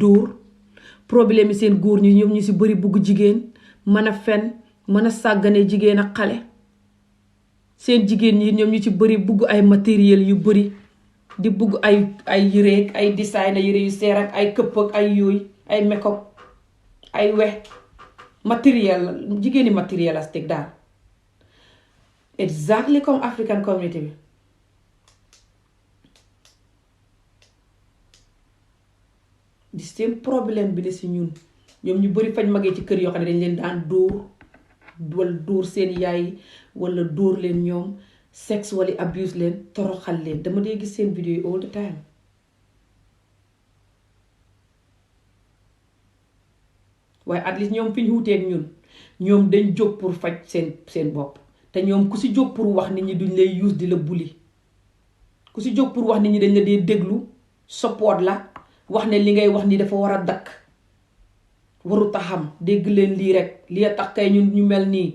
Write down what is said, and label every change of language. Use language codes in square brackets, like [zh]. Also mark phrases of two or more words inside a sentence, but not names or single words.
[wo] dóor problème yi seen góor ñi ñoom ñu si bari bugg jigéen mën a fen mën a sàggane jigéen ak xale seen jigéen ñi ñoom ñu ci bari bugg ay matériel yu bari di bugg ay yére ay design yére yu seer ak ay këpp ak ay yooyu ay make-up ay we matériel jigéeni matérialistique daal [en] exactly comme African community [wo] bi di seen problème bi ne si ñun ñoom ñu bari fañ magee ci kër yoo xam ne dañ leen daan dóor wala dóor seen yaay wala dóor leen ñoom [en] sexually abuse [wo] leen toroxal leen dama dee gis seen vidéo yi [en] all the time [wo] waaye [en] at least [wo] ñoom fi ñu wuteeg ñun ñoom dañ jóg pour faj seen bopp te ñoom ku si jóg pour wax nit ñi duñ lay use di la bully ku si jóg pour wax nit ñi dañ la dee déglu support la wax ne li ngay wax ni dafa war a dakk warut a xam dégg leen lii rek li a tax kay ñun ñu mel nii